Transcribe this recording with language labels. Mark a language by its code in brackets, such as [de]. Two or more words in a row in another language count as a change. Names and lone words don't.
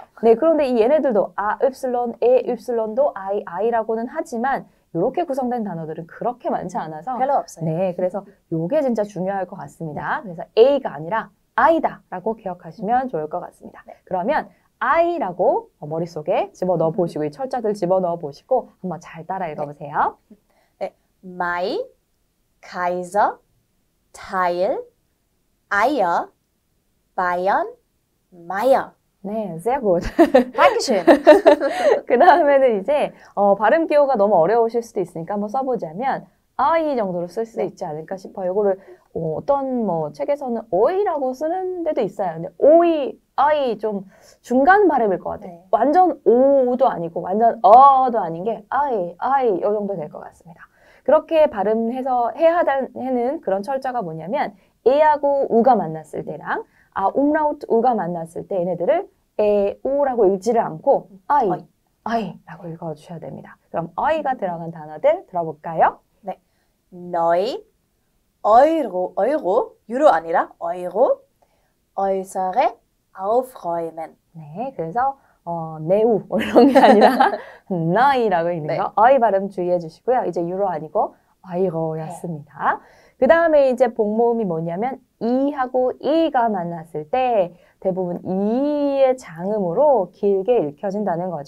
[ko] 네, 그런데 이 얘네들도 읍실론, 읍실론도 아이라고는 하지만 이렇게 구성된 단어들은 그렇게 많지 않아서 별로 없어요. 네, 그래서 요게 진짜 중요할 것 같습니다. 그래서 A가 아니라 I다라고 기억하시면 좋을 것 같습니다. 그러면 I라고 머릿속에 집어넣어 보시고 이 철자들 집어넣어 보시고 한번 잘 따라 읽어보세요. 네, [de] Mai, Kaiser, Teil, Eier, Bayern, Meier. 네, sehr gut. Dankeschön. [ko] 그 다음에는 이제 발음 기호가 너무 어려우실 수도 있으니까 한번 써보자면 I 정도로 쓸 수 있지 않을까 싶어요. 이거를 어떤 책에서는 어이라고 쓰는 데도 있어요. 근데 오이, I 좀 중간 발음일 것 같아요. 완전 오도 아니고 완전 어도 아닌 게 I 이 정도 될 것 같습니다. 그렇게 발음해서 해야 하는 그런 철자가 뭐냐면 A하고 U가 만났을 때랑 umlaut U가 만났을 때 얘네들을 우라고 읽지를 않고 I라고 읽어주셔야 됩니다. 그럼 I가 들어간 단어들 들어볼까요? [de] 네, neu, Euro, [ko] 유로 아니라 [de] Euro, äußere aufräumen. [ko] 네, 그래서 네우 이런 게 아니라 나이라고 읽는 거 I 발음 주의해 주시고요. 이제 유로 아니고 아이로였습니다. 그 다음에 이제 복모음이 뭐냐면 이하고 이가 만났을 때 대부분 이의 장음으로 길게 읽혀진다는 거죠.